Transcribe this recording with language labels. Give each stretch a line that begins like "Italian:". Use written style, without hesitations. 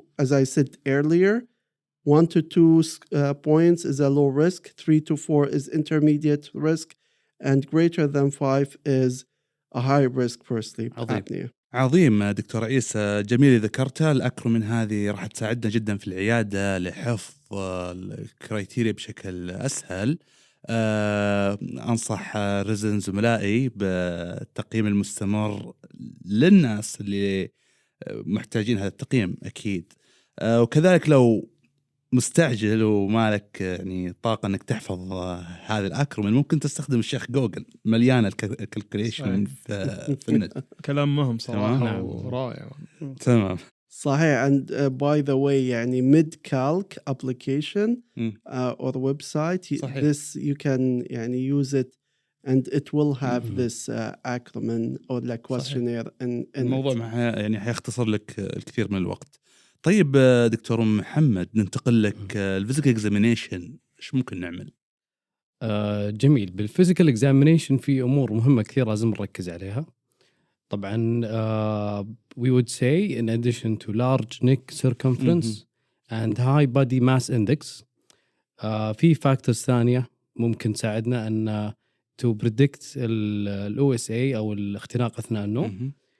English: As I said earlier, 1 to 2 points is a low risk, 3 to 4 is intermediate risk, and greater than 5 is a high risk for sleep apnea.
Arabic: عظيم دكتور عيسى، جميل ذكرتها. الأكرومين هذه راح تساعدنا جدا في العيادة لحفظ الكرايتيريا بشكل أسهل. أنصح رزن زملائي بالتقييم المستمر للناس اللي محتاجين هذا التقييم أكيد. وكذلك لو مستعجل ومالك يعني طاقة انك تحفظ هذه الاكرومين، ممكن تستخدم الشيخ جوجل، مليانه الكالكوليشن في النت. كلام مهم صراحه ورائع. تمام
English: صحيح. And by the way يعني MidCalc application or website, this you can يعني use it and it will have this acronym or the questionnaire in
Arabic: الموضوع يعني حيختصر لك الكثير من الوقت. طيب دكتور محمد، ننتقل لك الفيزيكال اكزامينيشن، ايش ممكن نعمل؟ جميل. بالفيزيكال اكزامينيشن في امور مهمه كثير لازم نركز عليها.
English: طبعا we would say in addition to large neck circumference and high body mass index في factors ثانيه ممكن تساعدنا ان to predict ال OSA او الاختناق اثناء النوم.